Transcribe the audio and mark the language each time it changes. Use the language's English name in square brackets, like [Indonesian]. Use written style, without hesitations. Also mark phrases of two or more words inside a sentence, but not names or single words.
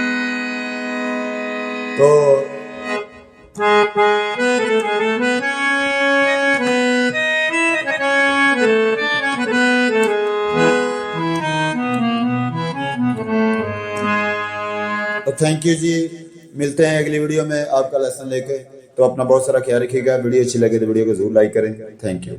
[Hindi] तो [English] Thank you [Hindi] जी, मिलते हैं अगली वीडियो में आपका लेसन लेके। तो अपना बहुत सारा ख्याल रखिएगा। वीडियो अच्छी लगे तो वीडियो को जरूर लाइक करें। [English] Thank you.